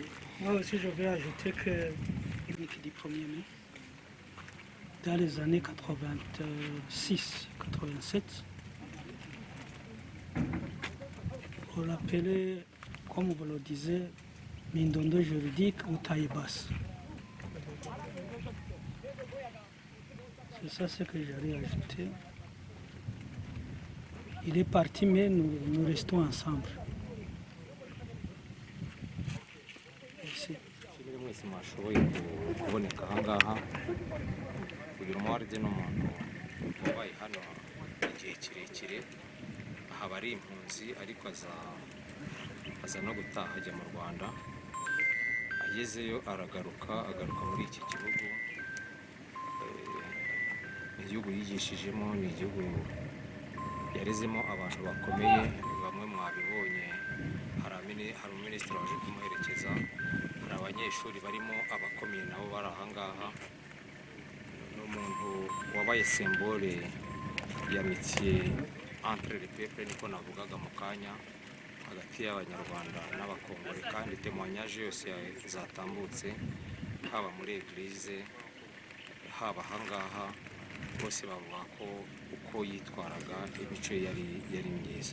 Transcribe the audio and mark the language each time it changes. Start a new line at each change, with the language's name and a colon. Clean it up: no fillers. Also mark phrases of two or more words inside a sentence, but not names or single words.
French: Moi aussi, je vais ajouter que technique du 1er mai, dans les années 86-87, on l'appelait, comme vous le disiez, Mindondo juridique ou taille basse. C'est ça ce que j'allais ajouter. Il est parti, mais nous restons ensemble. Merci.
Kinyarwanda: mwese mwashoboye kuboneka ahangaha kugira umwaride n'umuntu wabaye hano igihe kirekire ahaba ari impunzi ariko aza no gutaha ajya mu Rwanda agezeyo agaruka muri iki gihugu igihugu yigishijemo, ni igihugu yarezemo abantu bakomeye, bamwe mwabibonye, hari umuminisitiri waje kumuherekeza, hari abanyeshuri barimo abakomeye nabo bari ahangaha, n'umuntu wabaye symbole ya
French: métier entre les peuples,
Kinyarwanda: niko navugaga mu kanya, hagati y'abanyarwanda n'abakongore, kandi témoignage yose zatambutse haba muri eglise haba ahangaha, bose bavuga ko uko yitwaraga imico yari myiza.